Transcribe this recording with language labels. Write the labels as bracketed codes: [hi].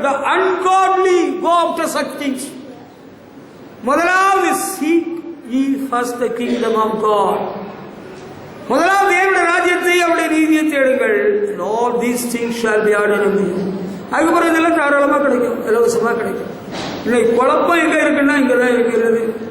[en] The ungodly go after such things. [ta] முதலாவது [en] seek ye first the kingdom of God. [ta] முதலாவது தேவனுடைய ராஜ்யத்தை, அவருடைய நீதியை தேடுங்கள். [en] And all these things shall be added unto you. [ta] அதுக்கப்புறம் இதெல்லாம் தாராளமா கிடைக்கும், இலவசமா கிடைக்கும். இன்னைக்கு குழப்பம் எங்க இருக்குன்னா இங்கதான் இருக்கிறது.